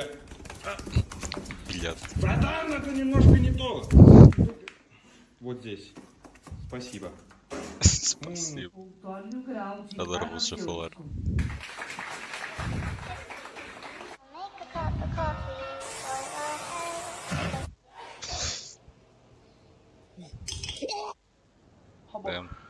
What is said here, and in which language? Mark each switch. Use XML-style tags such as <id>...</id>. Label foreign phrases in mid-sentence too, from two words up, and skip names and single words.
<ru>Блядь. Братан, это немножко не то. Вот здесь. Спасибо. Спасибо.</ru> <pt>Adoro-vos a falar.</pt> <en>Damn.</en>